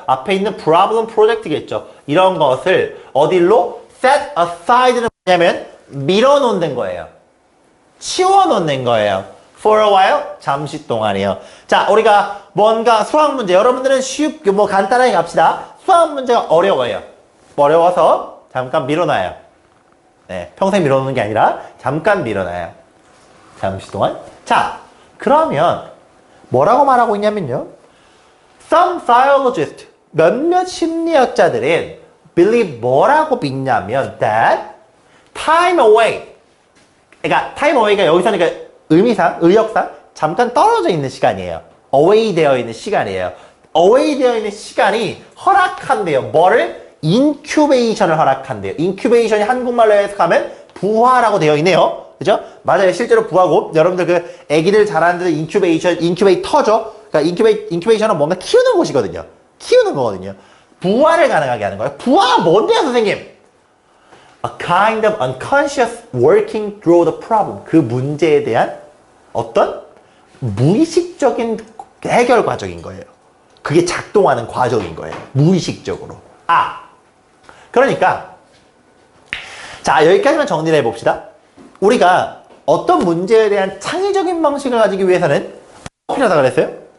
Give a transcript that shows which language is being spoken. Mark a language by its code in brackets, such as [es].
[ko] 앞에 있는 problem project겠죠. 이런 것을 어디로? [en] set aside [ko] 는 뭐냐면 밀어놓는 거예요. 치워놓는 거예요. [en] for a while, [ko] 잠시 동안이요. 자, 우리가 뭔가 수학 문제, 여러분들은 간단하게 갑시다. 수학 문제가 어려워요. 어려워서 잠깐 밀어놔요. 네, 평생 밀어놓는 게 아니라 잠깐 밀어놔요. 잠시 동안. 자, 그러면 뭐라고 말하고 있냐면요. [en] Some psychologists, [ko] 몇몇 심리학자들은 believe 뭐라고 믿냐면 [en] that time away, [ko] 그러니까 [en] time away [ko] 가 여기서는 그러니까 의역상 잠깐 떨어져 있는 시간이에요. away 되어 있는 시간이에요. away 되어 있는 시간이 허락한대요. 뭐를? 인큐베이션을 허락한대요. 인큐베이션이 한국말로 해석하면 부화라고 되어 있네요. 그죠? 맞아요. 실제로 부화고, 여러분들 그 애기들 자라는 데 인큐베이터죠? 그러니까 인큐베이션은 뭔가 키우는 곳이거든요. 키우는 거거든요. 부화를 가능하게 하는 거예요. 부화가 뭔데요, 선생님? [en] A kind of unconscious working through the problem. [ko] 그 문제에 대한 어떤 무의식적인 해결 과정인 거예요. 그게 작동하는 과정인 거예요. 무의식적으로. 그러니까 자, 여기까지만 정리를 해봅시다. 우리가 어떤 문제에 대한 창의적인 방식을 가지기 위해서는 필요하다고 그랬어요?